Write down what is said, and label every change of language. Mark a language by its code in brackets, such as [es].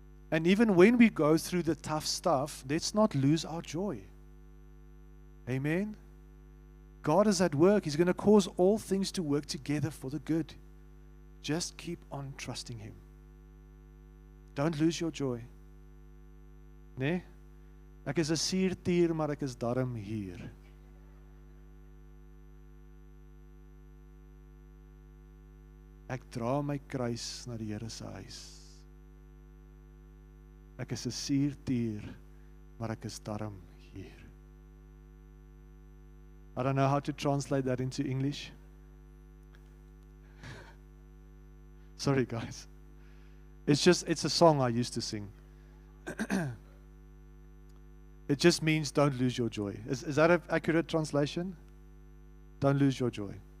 [en] And even when we go through the tough stuff, let's not lose our joy. Amen? God is at work. He's going to cause all things to work together for the good. Just keep on trusting Him. Don't lose your joy. Nee? [af] Ek is 'n suurtier, maar ek is darm hier. Ek dra my kruis na die Here se huis. Ek is 'n suurtier, maar ek is darm hier. [en] I don't know how to translate that into English. Sorry, guys. It's a song I used to sing. It just means don't lose your joy. Is that an accurate translation? Don't lose your joy.